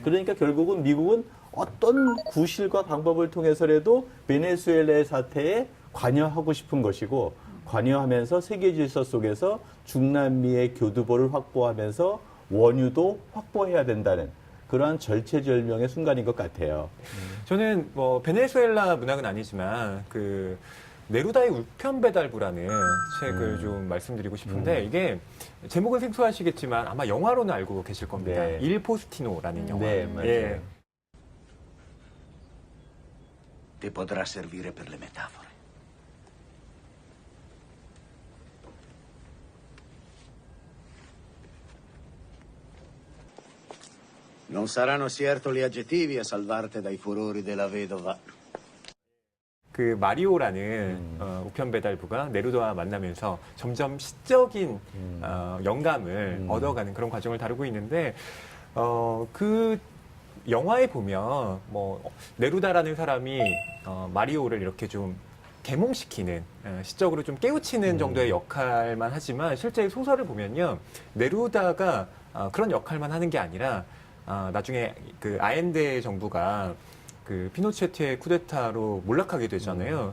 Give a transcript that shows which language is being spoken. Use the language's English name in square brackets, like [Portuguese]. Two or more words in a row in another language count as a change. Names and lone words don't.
[Korean] 그러니까 결국은 미국은 어떤 구실과 방법을 통해서라도 베네수엘라의 사태에 관여하고 싶은 것이고 관여하면서 세계 질서 속에서 중남미의 교두보를 확보하면서 원유도 확보해야 된다는 그러한 절체절명의 순간인 것 같아요. 저는 뭐 베네수엘라 문학은 아니지만 그 네루다의 우편 배달부라는 책을 좀 말씀드리고 싶은데 이게 제목은 생소하시겠지만 아마 영화로는 알고 계실 겁니다. 네. 일 포스티노라는 영화. 네, 맞아요. 예. [Italian] Ti potrà servire per le metafore. Non saranno certo gli aggettivi a salvarti dai furori della vedova. [Korean] 그 마리오라는 우편 배달부가 네루다와 만나면서 점점 시적인 영감을 얻어가는 그런 과정을 다루고 있는데 그 영화에 보면 뭐 네루다라는 사람이 마리오를 이렇게 좀 계몽시키는 시적으로 좀 깨우치는 정도의 역할만 하지만 실제 소설을 보면요 네루다가 그런 역할만 하는 게 아니라 나중에 그 아엔데 정부가 그 피노체트의 쿠데타로 몰락하게 되잖아요.